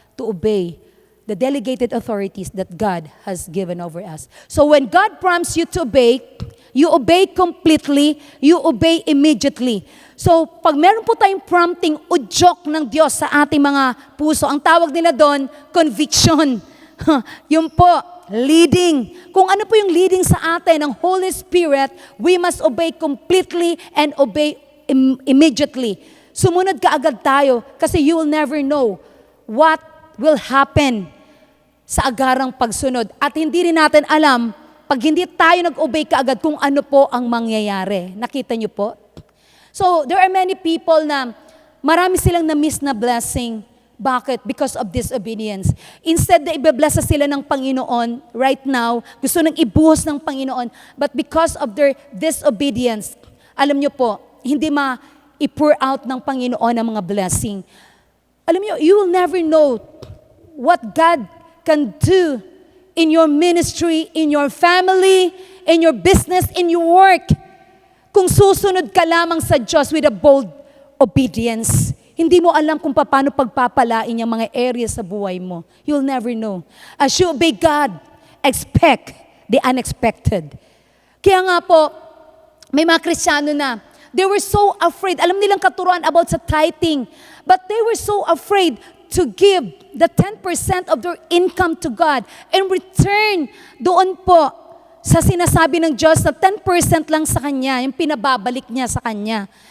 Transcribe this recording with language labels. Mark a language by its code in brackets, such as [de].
[en] To obey the delegated authorities that God has given over us. So when God prompts you to obey, you obey completely, you obey immediately. [tl] So, pag meron po tayong prompting, udyok ng Diyos sa ating mga puso, ang tawag nila doon, conviction. [en] Yung po, leading. [tl] Kung ano po yung [en] leading sa atin, ng Holy Spirit, we must obey completely and obey immediately. [tl] Sumunod ka agad tayo kasi [en] you will never know what will happen [tl] sa agarang pagsunod. At hindi rin natin alam, pag hindi tayo nag-obey kaagad kung ano po ang mangyayari. Nakita niyo po? [en] So, there are many people [tl] na marami silang na-miss na blessing. Bakit? [en] Because of disobedience. Instead [tl] na ibe-bless sila ng Panginoon [en] right now, [tl] gusto nang ibuhos ng Panginoon, [en] but because of their disobedience, [tl] alam niyo po, hindi ma-i-pour out ng Panginoon ang mga blessing. [en] Alam niyo, you will never know what God can do in your ministry, in your family, in your business, in your work. [tl] Kung susunod ka lamang sa Diyos [en] with a bold obedience, [tl] hindi mo alam kung paano pagpapalain yung mga areas sa buhay mo. [en] You'll never know. As you obey God, expect the unexpected. [tl] Kaya nga po, may mga Kristiyano na, [en] they were so afraid. [tl] Alam nilang katuruan about sa tithing, [en] but they were so afraid to give the 10% of their income to God [tl] and return doon po sa sinasabi ng Diyos na 10% lang sa Kanya, yung pinababalik niya sa Kanya.